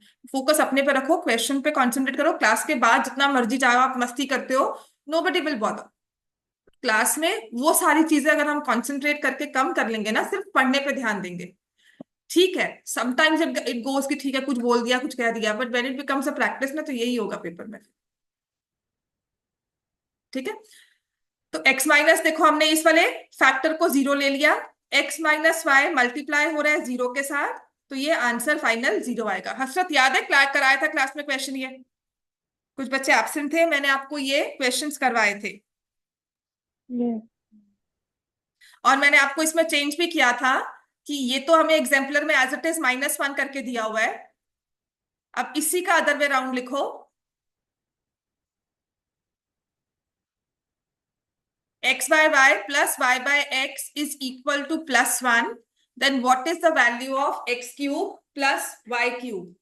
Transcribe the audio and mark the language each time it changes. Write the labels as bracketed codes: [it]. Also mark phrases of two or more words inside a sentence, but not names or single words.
[hi] फोकस अपने पे रखो, क्वेश्चन पे कंसंट्रेट करो। क्लास के बाद जितना मर्जी चाहे आप मस्ती करते हो, [en] nobody will bother. [hi] क्लास में वो सारी चीजें अगर हम कंसंट्रेट करके कम कर लेंगे ना, सिर्फ पढ़ने पे ध्यान देंगे, ठीक है। [en] sometimes it goes [hi] कि ठीक है कुछ बोल दिया कुछ कह दिया, [en] but when it becomes a practice [hi] ना, तो यही होगा पेपर में। ठीक है, तो x माइनस, देखो हमने इस वाले फैक्टर को 0 ले लिया। x-y मल्टीप्लाई हो रहा है 0 के साथ, तो ये आंसर फाइनल 0 आएगा। हसरत याद है कराया था क्लास में क्वेश्चन ये, कुछ बच्चे एब्सेंट थे, मैंने आपको ये क्वेश्चंस करवाए थे। ये और मैंने आपको इसमें चेंज भी किया था कि ये तो हमें एग्जाम्पलर में [en] as it is [hi] -1 करके दिया हुआ है। अब इसी का [en] other way round [hi] लिखो। [en] x/y plus y/x is equal to +1, then what is the value of x³ plus y³?